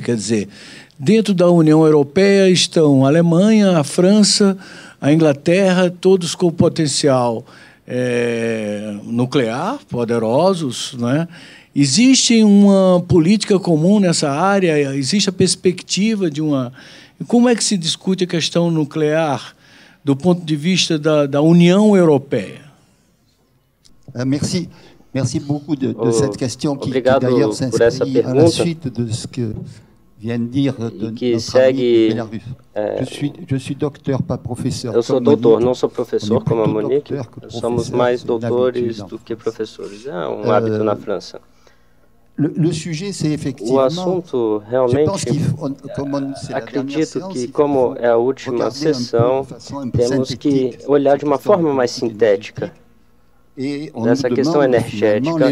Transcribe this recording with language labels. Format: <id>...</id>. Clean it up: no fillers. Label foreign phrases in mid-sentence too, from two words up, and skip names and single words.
<pt>Quer dizer, dentro da União Europeia estão a Alemanha, a França, a Inglaterra, todos com potencial nuclear, poderosos, né? Existe uma política comum nessa área? Existe a perspectiva de uma... Como é que se discute a questão nuclear do ponto de vista da União Europeia?</pt> <fr>Merci beaucoup de cette question qui d'ailleurs s'inscrit à la suite de ce que vient de dire notre ami Belarus. Je suis docteur, pas professeur.</fr> <pt>Eu sou doutor, não sou professor como a Monique. Somos mais doutores do que professores. É um hábito na França. O assunto, realmente, acredito que, como é a última sessão, temos que olhar de uma forma mais sintética dessa questão energética.</pt>